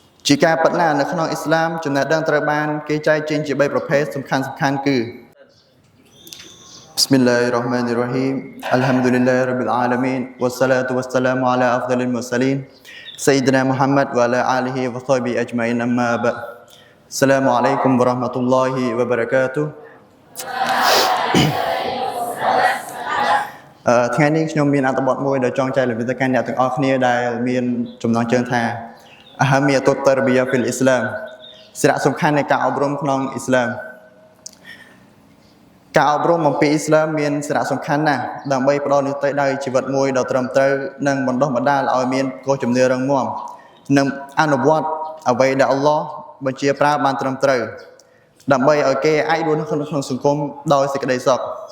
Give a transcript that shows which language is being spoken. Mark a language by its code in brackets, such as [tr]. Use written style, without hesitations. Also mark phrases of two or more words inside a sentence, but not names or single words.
[km] ជាការពិតណាស់នៅក្នុងអ៊ីស្លាមចំណេះដឹងត្រូវបានគេចែកចេញជា3ប្រភេទសំខាន់គឺ [ar] بسم الله الرحمن الرحيم الحمد لله رب العالمين والصلاة والسلام على أفضل المرسلين سيدنا محمد وعلى آله وصحبه أجمعين أما بعد السلام عليكم ورحمة الله وبركاته [km] ថ្ងៃនេះខ្ញុំមានអត្ថបទមួយដែលចង់ចែករំលែកទៅកាន់អ្នកទាំងអស់គ្នាដែលមានចំណងជើងថា Ahamiyatul Tarbiyah fil Islam សារៈសំខាន់នៃការអប់រំក្នុងអ៊ីស្លាម ការអប់រំអំពីអ៊ីស្លាមមានសារៈសំខាន់ណាស់ដើម្បីផ្ដល់នូវទិសដៅជីវិតមួយដ៏ត្រឹមត្រូវនិងបណ្ដុះបណ្ដាលឲ្យមានគោលជំនឿរឹងមាំនិងអនុវត្តអ្វីដែលអល់ឡោះបញ្ជាប្រើបានត្រឹមត្រូវដើម្បីឲ្យគេអាចរស់នៅក្នុងសង្គមដោយសេចក្តីសុខ